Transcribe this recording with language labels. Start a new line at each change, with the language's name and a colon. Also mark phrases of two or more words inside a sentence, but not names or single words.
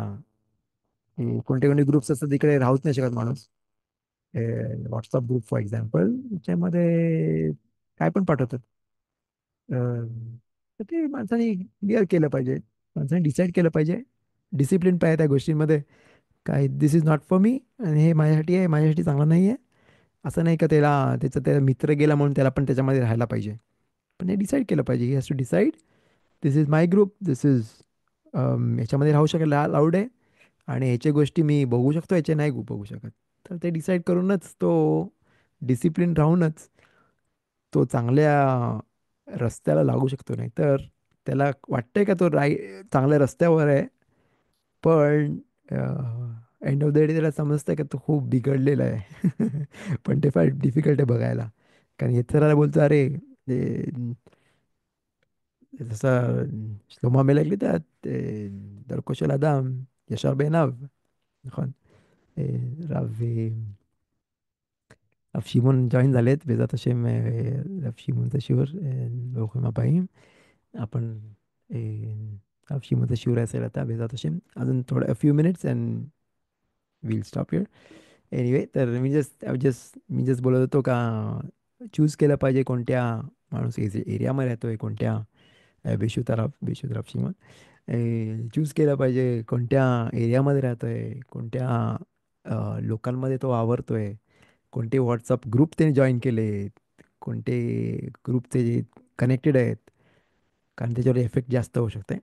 Marathi: कोणते कोणते ग्रुप्स असतात तिकडे राहूच नाही शकत माणूस. व्हॉट्सअप
English: group for example,
Marathi: त्याच्यामध्ये काय पण पाठवतात. तर ते माणसाने क्लिअर केलं पाहिजे. माणसाने डिसाईड केलं पाहिजे. डिसिप्लिन पाहिजे त्या गोष्टींमध्ये. काय
English: this is not for me,
Marathi: आणि हे माझ्यासाठी आहे, माझ्यासाठी चांगलं नाही आहे. असं नाही का त्याचा मित्र गेला म्हणून त्याला पण त्याच्यामध्ये राहायला पाहिजे. पण हे डिसाईड केलं पाहिजे.
English: he has to decide, this is my group, this is
Marathi: याच्यामध्ये राहू शकेल, लाऊड आहे. आणि ह्याच्या गोष्टी मी बघू शकतो, ह्याचे नाही बघू शकत. तर ते डिसाईड करूनच तो डिसिप्लिन राहूनच तो चांगल्या रस्त्याला लागू शकतो. नाही तर त्याला वाटतंय का तो चांगल्या रस्त्यावर आहे, पण
English: end of the day
Marathi: त्याला समजतं का तो खूप बिघडलेला आहे. पण ते फार डिफिकल्ट आहे बघायला. कारण इतराला बोलतो अरे जसं
Hebrew: שלמה המלך יודעת, דרכו של אדם ישר בעיניו, נכון? אה, רב רב שמעון ג'וין झालेत בעזרת השם. רב שמעון זה שיעור, ברוכים הבאים.
Marathi: आपण
Hebrew: רב שמעון השיעור
Marathi: असेल आता
Hebrew: בעזרת השם.
Marathi: अजून थोडं
English: few minutes and will stop here.
Marathi: एनिवे तर मी जस्ट बोलत होतो का चूज केलं पाहिजे कोणत्या माणूस एरियामध्ये राहतोय, कोणत्या बेशुतराव श्रीमंत चूज केलं पाहिजे, कोणत्या एरियामध्ये राहतोय, कोणत्या लोकांमध्ये तो वावरतोय, कोणते व्हॉट्सअप ग्रुप त्याने जॉईन केले, कोणते ग्रुप ते जे कनेक्टेड आहेत, कारण त्याच्यावर इफेक्ट जास्त होऊ शकते.